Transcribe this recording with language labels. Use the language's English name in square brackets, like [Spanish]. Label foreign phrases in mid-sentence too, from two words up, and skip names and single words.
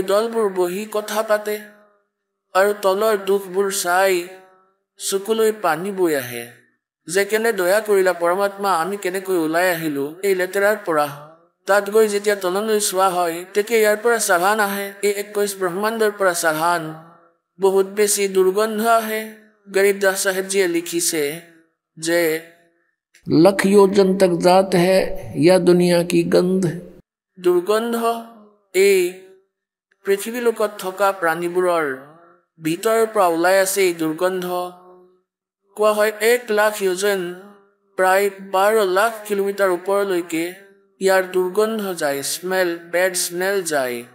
[Assamese] দলবোৰ বহি কথা পাতে আৰু তলৰ দুখবোৰ চাই চকুলৈ পানী বৈ আহে যে কেনে দয়া কৰিলা পৰমাত্মা আমি কেনেকৈ ওলাই আহিলো এই লেতেৰাৰ পৰা তাত গৈ যেতিয়া তললৈ চোৱা হয় তেতিয়া ইয়াৰ পৰা চাঘান আহে এই 21 ব্ৰহ্মাণ্ডৰ পৰা চাঘান বহুত বেছি দুৰ্গন্ধ আহে গৰীব দাস সাহেবজীয়ে লিখিছে যে [Hindi] लख योजन तक जात है या दुनिया की गंध [Assamese] দুৰ্গন্ধ এই পৃথিৱী লোকত থকা প্ৰাণীবোৰৰ ভিতৰৰ পৰা ওলাই আছে এই দুৰ্গন্ধ কোৱা হয় 1 লাখ যোজন প্ৰায় 12 লাখ কিলোমিটাৰ ওপৰলৈকে ইয়াৰ দুৰ্গন্ধ যায়, স্মেল, [English] bad smell [Assamese] যায়।